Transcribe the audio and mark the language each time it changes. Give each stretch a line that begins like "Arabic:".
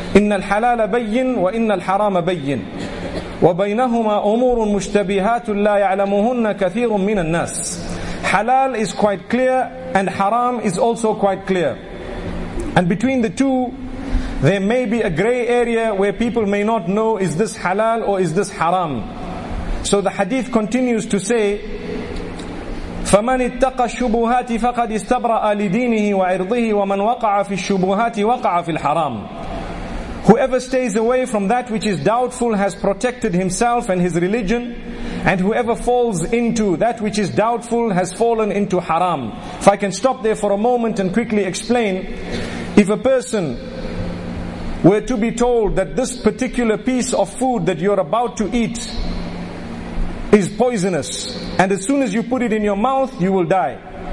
Arabic: Inna al-halal bayyin wa inna al-haram bayyin. وَبَيْنَهُمَا أُمُورٌ مُشْتَبِهَاتٌ لَا يَعْلَمُهُنَّ كَثِيرٌ مِّنَ النَّاسِ.
English: Halal is quite clear and haram is also quite clear. And between the two, there may be a gray area where people may not know, is this halal or is this haram? So the hadith continues to say,
Arabic: فَمَنِ اتَّقَ الشُّبُهَاتِ فَقَدْ اِسْتَبْرَأَ لِدِينِهِ وَعِرْضِهِ وَمَنْ وَقَعَ فِي الشُّبُهَاتِ وَقَعَ فِي الْحَرَامِ.
English: Whoever stays away from that which is doubtful has protected himself and his religion, And whoever falls into that which is doubtful has fallen into haram. If I can stop there for a moment and quickly explain, if a person were to be told that this particular piece of food that you're about to eat is poisonous, and as soon as you put it in your mouth, you will die.